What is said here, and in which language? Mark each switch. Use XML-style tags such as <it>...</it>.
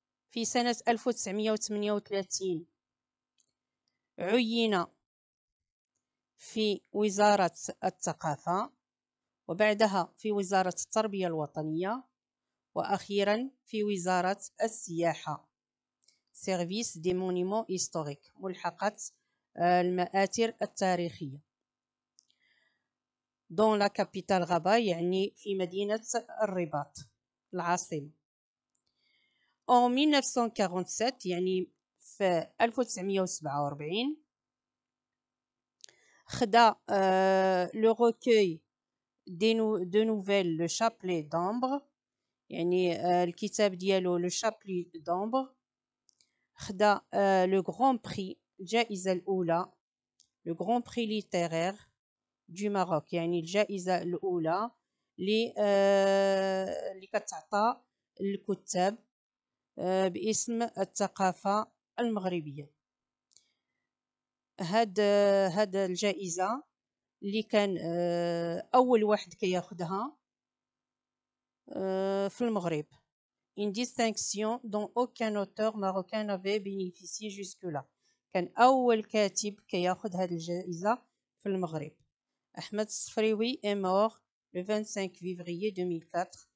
<ar>في سنة 1938 عين في وزارة الثقافة، وبعدها في وزارة التربية الوطنية، وأخيرا في وزارة السياحة Service des monuments historiques، ملحقة المآثر التاريخية</ar> <fr>dans la capitale Rabat،</fr> <ar>يعني في مدينة الرباط العاصمة.</ar> <fr>En 1947</fr> <ar>يعني في 1947 خدا</ar> <fr>le recueil de nouvelles</fr> <ar>Le Chapelet d'Ambre، يعني الكتاب ديالو Le Chapelet d'Ambre. خدا le Grand Prix الجائزة الأولى le Grand Prix littéraire du Maroc، يعني الجائزة الأولى اللي كتعطى الكتاب باسم الثقافة المغربية. هاد الجائزة اللي كان أول واحد كياخدها في المغرب،</ar> <fr>une distinction dont aucun auteur marocain n'avait bénéficié jusque-là.</fr> <ar>كان أول كاتب كياخد هذه الجائزة في المغرب.</ar> <fr>أحمد الصفريوي est mort le 25 février 2004.</fr>